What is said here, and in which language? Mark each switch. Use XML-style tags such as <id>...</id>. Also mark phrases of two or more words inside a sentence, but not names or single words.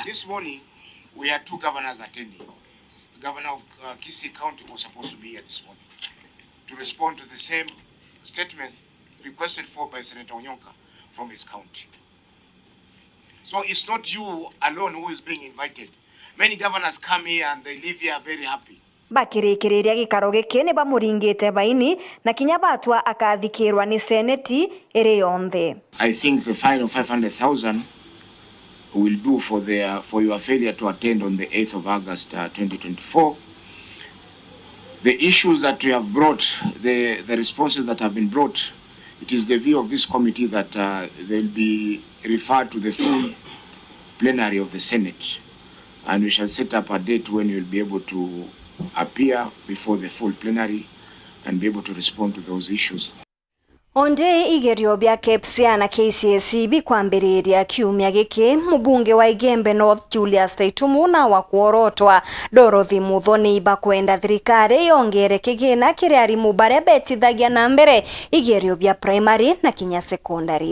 <en>This morning, we had 2 governors attending. The governor of Kisii County was supposed to be here this morning to respond to the same statements requested for by Senator Onyonka from his county. So it's not you alone who is being invited. Many governors come here and they live here very happy.</en> <mer>Bakirikiria gikaro giki ni bamuringite baini na kinya batua akathikirwa ni seneti iri yonthe.</mer> <en>I think the fine of 500,000 will do for your failure to attend on the 8th of August 2024. The issues that we have brought, the responses that have been brought, it is the view of this committee that they'll be referred to the full plenary of the Senate, and we shall set up a date when you'll be able to appear before the full plenary and be able to respond to those issues.</en> <mer>Onde igerio bya KPSEA na KCSE bikwambiriria kiumia giki mubunge wa Igembe North Julius Taitumu na wakuorotwa Dorothy Muthoni bakwenda thirikari yongere kigina kiria arimu baria betithagia na mbere igerio bya primary na kinya secondary.</mer>